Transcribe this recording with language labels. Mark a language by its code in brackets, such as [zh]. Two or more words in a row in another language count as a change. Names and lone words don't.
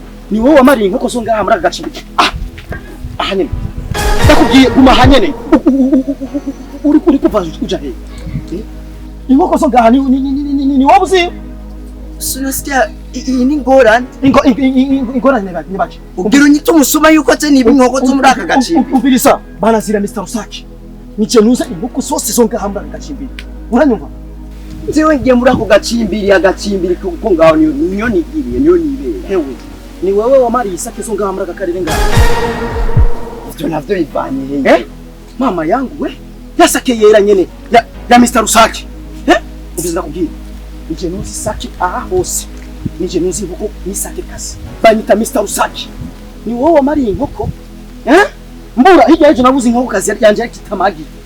[rn] Ni wowe wamariye inkoko zo ngaha muri aka gace. Ah! Aha nyene. Ndakubwiye guma aha nyene. U-, u-, u-, u-, u-, u-, uri, uri kuva uja he? Eh? Inkoko zo ngaha ni, ni, ni, ni, ni, ni, ni wowe uzi? Sinasikia, i-, iyi ni ingorane. Ingo-, i-, i-, i-, i-, ingorane ni ba-, ni baki? Ubwira unyite umusuma yuko je niba inkoko zo muri aka gace. U-, u-, u-, umviriza, banazira Mister Rusake. Ni je nuza inkoko zose zo ngaha muri aka gacimbiri. Uranyumva? Nzewe ngiye muri ako gacimbiri, agacimbiri ko, ko ngaho niyo, niyo nigiriye, niyo nibera. Hewe, ni wewe wamariye isake zo ngaha muri aka karere ngaha? Ivyo navyo bivanye hehe? Eh? [sw] Mama yangu [rn] we, ya sake yera nyene, ya, ya Mister Rusake. Eh? Ubizi nakubwira. Ni je nuzi isake aha hose. Ni je nuzi inkoko ni isake kazi. Banyita Mister Rusake. Ni wowe wamariye inkoko? Eh? Mbura, hirya y'ejo nabuze inkoko kazi yari yanje yakita amagi.